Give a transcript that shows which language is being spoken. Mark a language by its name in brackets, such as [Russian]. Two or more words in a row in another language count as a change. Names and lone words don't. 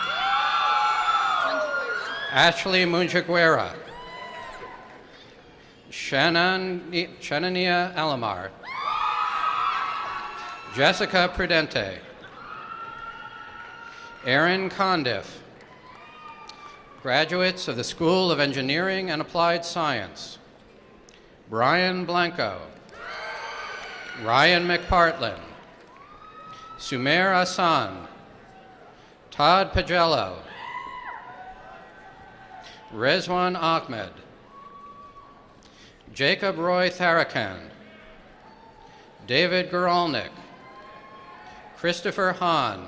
[English] Ashley Munjaguera. Shanania Alamar. Jessica Prudente. Aaron Condiff. Graduates of the School of Engineering and Applied Science. Brian Blanco. Ryan McPartlin. Sumer Hassan. Todd Pagello. Rezwan Ahmed. Jacob Roy Tharakan. David Geralnik. Christopher Hahn.